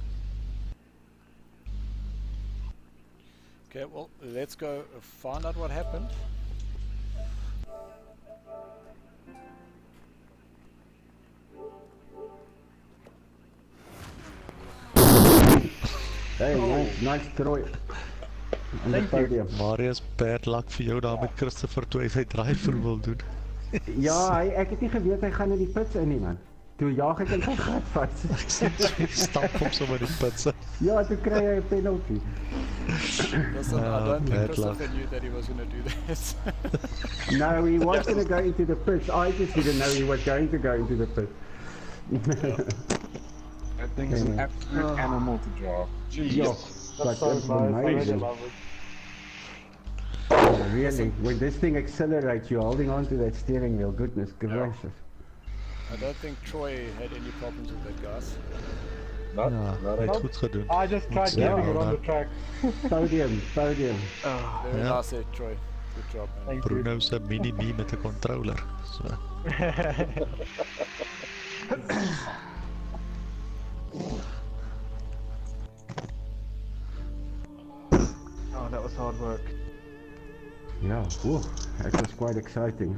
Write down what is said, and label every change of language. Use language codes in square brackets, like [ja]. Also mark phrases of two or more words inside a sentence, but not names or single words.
[en] Okay, well, let's go find out what happened. Hey, nice Troy. On the podium. [af] Marius, [en] bad luck [af] vir jou daar met Christopher toe hy sy drive-through wil doen. Ja, ek het nie geweet hy gaan in die pits in nie man. Toe jaag ek in sy gat vas. Stap hom sommer in die pits. Ja, toe kry hy 'n penalty. [en] Listen, I don't think bad Christopher luck. knew that he was going to do this. No, he was going to go into the pits. I just didn't know he was going to go into the pit. That thing's an absolute animal to drive. Yeah, but that's amazing. Really, when this thing accelerates, you're holding on to that steering wheel. Goodness gracious. I don't think Troy had any problems with that, guys. Not, [af] Ja, [en] not [af] hy [en] at [af] het goed gedoen. [en] I just tried Yeah, keeping it on man. the track. Podium. Very Yeah. nice there, Troy. Good job, man. Thank you. [af] Bruno se mini-me met 'n controller. So, [en] Oh, that was hard work. Yeah, whew, that was quite exciting.